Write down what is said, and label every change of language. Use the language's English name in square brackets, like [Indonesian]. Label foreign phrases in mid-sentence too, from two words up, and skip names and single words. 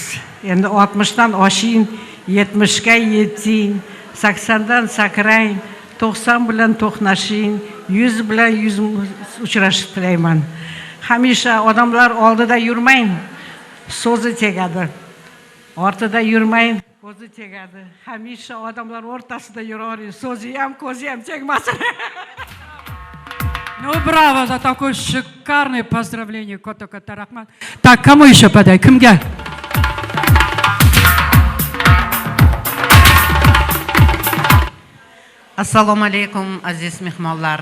[Uzbek] Endi 60 dan oshing, 70 ga yeting, 80 dan sakrang, 90 bilan to'qnashing, 100 bilan 100 uchrashib tilayman. Hamisha odamlar oldida yurmang, so'zi tegadi. Ortida yurmang, ko'zi tegadi. Hamisha odamlar o'rtasida yuravering, so'zi ham, ko'zi ham tegmasin. [Russian] Ну, браво за такое шикарное поздравление, Кота Рахман. Так, кому еще подай? Кимге? [Arabic] السلام عليكم, [Uzbek] азиз мехмаллар.